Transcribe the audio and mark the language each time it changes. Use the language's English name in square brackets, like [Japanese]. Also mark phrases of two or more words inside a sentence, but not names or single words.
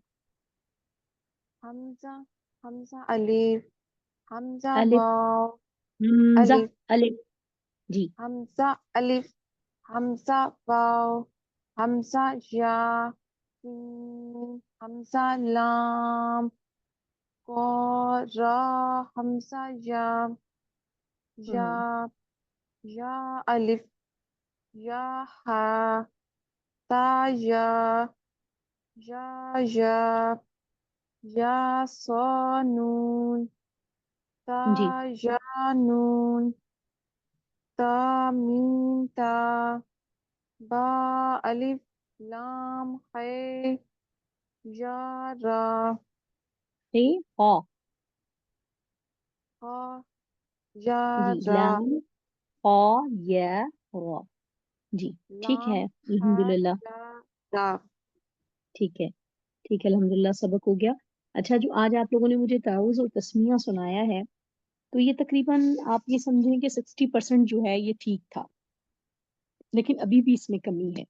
[Urdu] حمزہ حمزہ الف. حمزہ الف واو حمزہ الف الف جی حمزہ الف حمزہ واو حمزہ یا سین حمزہ لام را حمزہ یا یا یا الف یا ہا تا یا یا نون تا جی یا نون تا میم تا با الف لام خے یا را ہا خا یا جی را لام ہا یا را جی ٹھیک ہے لام خا الحمدللہ یا را ٹھیک ہے ٹھیک ہے الحمدللہ سبق ہو گیا. اچھا جو آج آپ لوگوں نے مجھے تعوذ اور تسمیہ سنایا ہے تو یہ تقریباً آپ یہ سمجھیں کہ 60% جو ہے یہ ٹھیک تھا لیکن ابھی بھی اس میں کمی ہے.